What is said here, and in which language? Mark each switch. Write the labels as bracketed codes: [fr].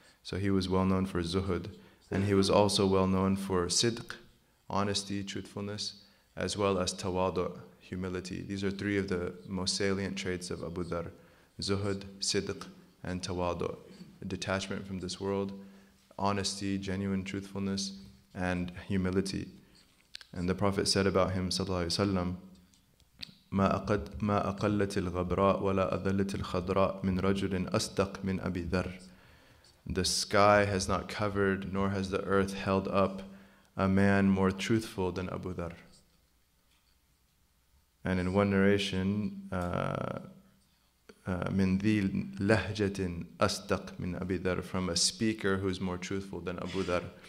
[en] So he was well known for zuhud, and he was also well known for sidq, honesty, truthfulness, as well as tawadu, humility. These are three of the most salient traits of Abu Dharr: zuhud, sidq, and tawadu, detachment from this world, honesty, genuine truthfulness, and humility. And the Prophet said about him, sallallahu alaihi wasallam, [ar] ما أقلت الغبراء ولا أذلت الخضراء من رجل أصدق من أبي ذر. [en] The sky has not covered, nor has the earth held up a man more truthful than Abu Dharr. And in one narration, [ar] من ذي لهجة أصدق من أبي ذر, [en] from a speaker who's more truthful than Abu Dharr.